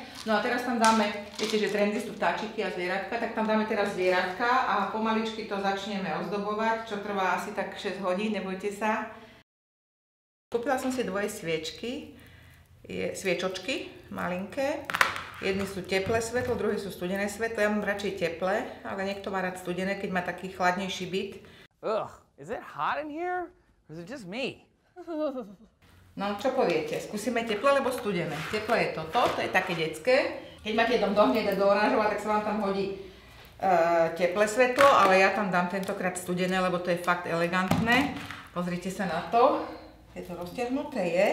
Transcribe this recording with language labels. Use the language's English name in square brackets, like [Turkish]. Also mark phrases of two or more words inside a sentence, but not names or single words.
[Slovak] No a teraz tam dáme, viete, že trendy sú vtáčiky a zvieratka, tak tam dáme teraz zvieratka a pomaličky to začneme ozdobovať, čo trvá asi tak 6 hodín, nebojte sa. Kúpila som si 2 sviečky, sviečočky, malinké. Jedny sú teplé svetlo, druhé sú studené svetlo. Ja mám radšej teplé, ale niekto má rád studené, keď má taký chladnejší byt. [English] Ugh, is it hot in here? Or is it just me? [Slovak] No, čo poviete? Skúsime teplé, alebo studené? Teplé je toto, to je také detské. Keď máte dom do hneda, do oranžova, tak sa vám tam hodí teplé svetlo, ale ja tam dám tentokrát studené, lebo to je fakt elegantné. Pozrite sa na to. Je to roztiahnuté, je.